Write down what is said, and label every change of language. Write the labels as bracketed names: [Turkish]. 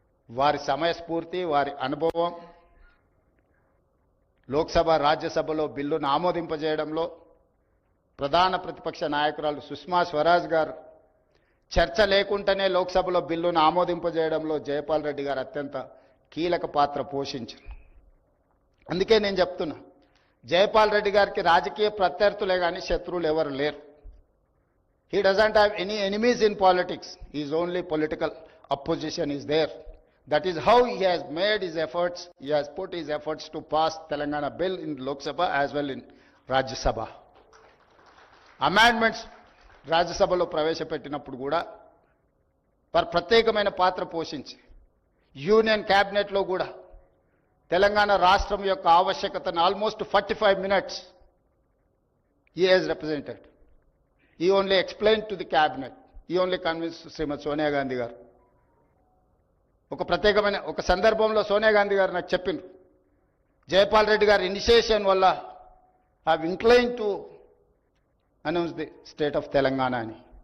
[Telugu] వారి సమయస్ఫూర్తి, వారి అనుభవం, లోక్సభ, రాజ్యసభలో బిల్లును ఆమోదింపజేయడంలో ప్రధాన ప్రతిపక్ష నాయకురాలు సుష్మా స్వరాజ్ గారు చర్చ లేకుండానే లోక్సభలో బిల్లును ఆమోదింపజేయడంలో జైపాల్ రెడ్డి గారు అత్యంత కీలక పాత్ర పోషించారు. అందుకే నేను చెప్తున్నా, జయపాల్ రెడ్డి గారికి రాజకీయ ప్రత్యర్థులే కానీ శత్రువులు ఎవరు లేరు. [English] He doesn't have any enemies in politics. His only political opposition is there. That is how he has made his efforts. He has put his efforts to pass Telangana bill in Lok Sabha as well in Rajya Sabha. [Telugu] Amendments రాజ్యసభలో ప్రవేశపెట్టినప్పుడు కూడా వారు ప్రత్యేకమైన పాత్ర పోషించి union క్యాబినెట్లో కూడా తెలంగాణ రాష్ట్రం యొక్క ఆవశ్యకతను [English] Almost 45 minutes he has represented. He only explained to the cabinet. He only convinced [Telugu] శ్రీమతి సోనియా గాంధీ గారు. ఒక ప్రత్యేకమైన ఒక సందర్భంలో సోనియా గాంధీ గారు నాకు చెప్పిండ్రు, జయపాల్ రెడ్డి గారి ఇనిషియేషన్ వల్ల [English] have incline to announce the state of Telangana [Telugu] అని.